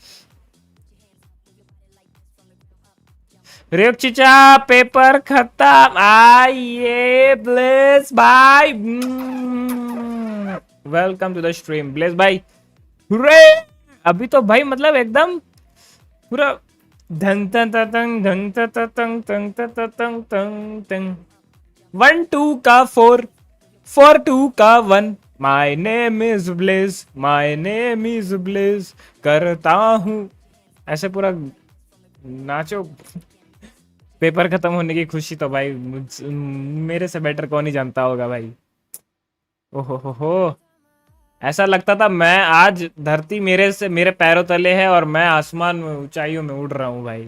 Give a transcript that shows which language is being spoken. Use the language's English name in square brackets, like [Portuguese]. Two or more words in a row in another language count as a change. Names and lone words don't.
[Hindi] रेप चिचा पेपर खत्म, आइए ब्लेस भाई, [English] welcome to the stream [Hindi] ब्लेस भाई। हुर्रे! अभी तो भाई मतलब एकदम पूरा धंग तंग तंग धंग तंग तंग तंग तंग तंग 1 2 का 4 4 2 का 1, [English] My name is Bless, my name is Bless, [Hindi] करता हूँ ऐसे पूरा नाचो। पेपर खत्म होने की खुशी तो भाई मेरे से बेटर कौन ही जानता होगा भाई। ओहो हो, ऐसा लगता था मैं आज धरती मेरे पैरों तले है और मैं आसमान में ऊंचाइयों में उड़ रहा हूँ भाई।